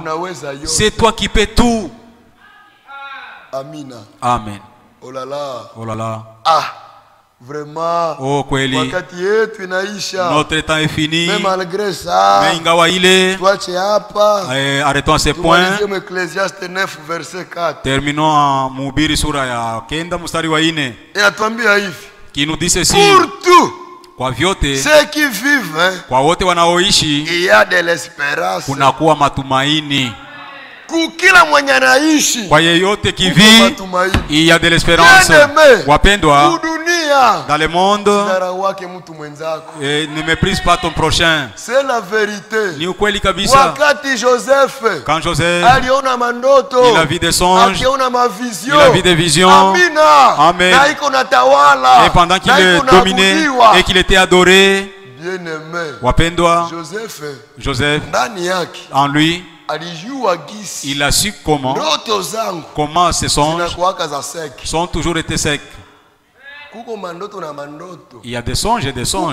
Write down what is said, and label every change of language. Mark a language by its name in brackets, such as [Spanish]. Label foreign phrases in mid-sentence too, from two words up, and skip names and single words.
[French] C'est toi qui peux tout. Amen. Oh là là. Oh là là. Ah, vraiment. Oh kweli. Notre temps est fini. Mais malgré ça, toi tu es hapa. Arrêtons à ce point. Ecclésiaste 9 verset 4. Terminons en [Swahili] Mhubiri sura ya 9 mstari wa 4. Inatuambia hivi. [French] Qui nous dit ceci. Pour tout. [Swahili] Kwa vyote. [French] Ceux qui vivent. [Swahili] Kwa wote wanaoishi. [French] Il y a de l'espérance. [Swahili] Kunakuwa matumaini. Kukila mwenye anaishi. Kwa yeyote qui vit, il y a de l'espérance. Wapendwa. [French] Dans le monde, ne méprise pas ton prochain. C'est la vérité. [Swahili] Ni ukweli kabisa. Wakati Joseph, [French] quand Joseph, [Swahili] aliona mandoto, [French] il a vu des songes, [Swahili] akiona mavision, [French] il a vu des visions. [Swahili] Amina. [French] Amen. [Swahili] Na iko natawala. [French] Et pendant qu'il est dominé et qu'il était adoré, bien-aimé, [Swahili] wapendwa, [French] Joseph, en lui, il a su comment ces songes sont toujours été secs. Il y a des songes et des songes.